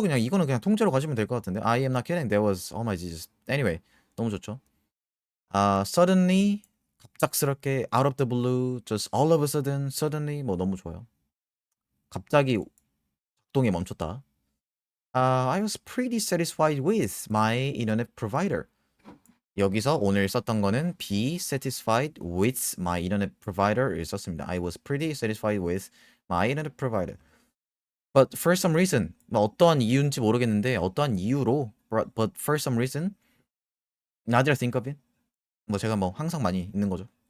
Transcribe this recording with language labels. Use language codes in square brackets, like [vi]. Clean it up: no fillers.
[ko] 그냥 이거는 그냥 통째로 가시면 될 것 같은데. [en] I am not kidding. There was oh my Jesus. [ko] Anyway, 너무 좋죠. [en] Suddenly [ko] 갑작스럽게 [en] out of the blue, just all of a sudden, suddenly [ko] 뭐 너무 좋아요. 갑자기 작동이 멈췄다. [en] I was pretty satisfied with my internet provider. [ko] 여기서 오늘 썼던 거는 [en] be satisfied with my internet provider [ko] 를 썼습니다. [en] I was pretty satisfied with my internet provider. But for some reason, [ko] 뭐 어떠한 이유인지 모르겠는데 어떠한 이유로 [en] but for some reason, now that I think of it, [ko] 뭐 제가 뭐 항상 많이 있는 거죠.